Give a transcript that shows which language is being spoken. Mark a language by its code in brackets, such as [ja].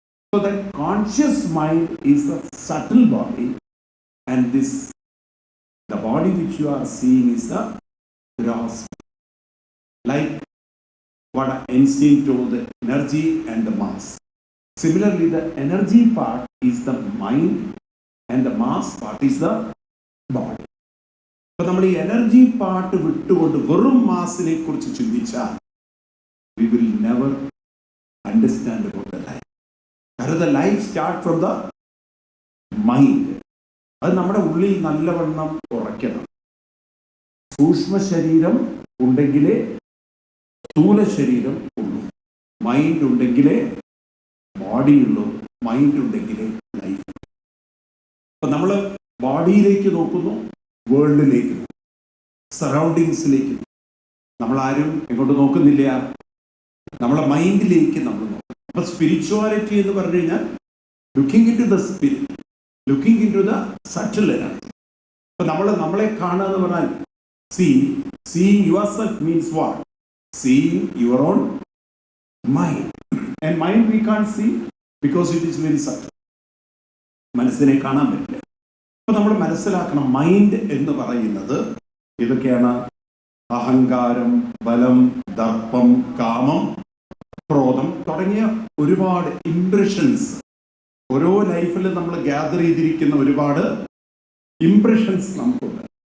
[en] So that conscious mind is a subtle body, and the body which you are seeing is the gross. Like what Einstein told, the energy and the mass. Similarly, the energy part is the mind and the mass part is the body. [ml] അപ്പോൾ നമ്മൾ ഈ energy part വിട്ടുകൊണ്ട് വെറും മാസിനെ കുറിച്ച് ചിന്തിച്ചാൽ [en] we will never understand about the life. കാരണം the life start from the mind. [ml] അത് നമ്മുടെ ഉള്ളിൽ നല്ലവണ്ണം ഉറയ്ക്കണം. സൂക്ഷ്മ ശരീരം ഉണ്ടെങ്കിലേ സ്ഥൂല ശരീരം ഉള്ളൂ. മൈൻഡ് ഉണ്ടെങ്കിലേ ബോഡി ഉള്ളൂ, മൈൻഡ് ഉണ്ടെങ്കിലേ ലൈഫ്. അപ്പം നമ്മൾ ബോഡിയിലേക്ക് നോക്കുന്നു, വേൾഡിലേക്ക്, സറൗണ്ടിങ്സിലേക്ക്. നമ്മളാരും എങ്ങോട്ട് നോക്കുന്നില്ല, നമ്മളെ മൈൻഡിലേക്ക് നമ്മൾ നോക്കും. അപ്പം സ്പിരിച്വാലിറ്റി എന്ന് പറഞ്ഞു കഴിഞ്ഞാൽ looking in to the spirit, looking in to the subtle energy. അപ്പം നമ്മളെ കാണുക എന്ന് പറഞ്ഞാൽ, C [en] Seeing yourself means what? Seeing your own mind. And mind we can't see because it is very subtle. [ml] മനസ്സിനെ കാണാൻ പറ്റില്ല. അപ്പൊ നമ്മൾ മനസ്സിലാക്കണം, മൈൻഡ് എന്ന് പറയുന്നത് ഇതൊക്കെയാണ്: അഹങ്കാരം, ബലം, ദർപ്പം, കാമം, ക്രോധം തുടങ്ങിയ ഒരുപാട് ഇംപ്രഷൻസ്. ഓരോ ലൈഫിൽ നമ്മൾ ഗ്യാദർ ചെയ്തിരിക്കുന്ന ഒരുപാട് ഇംപ്രഷൻസ് നമുക്കുണ്ട്.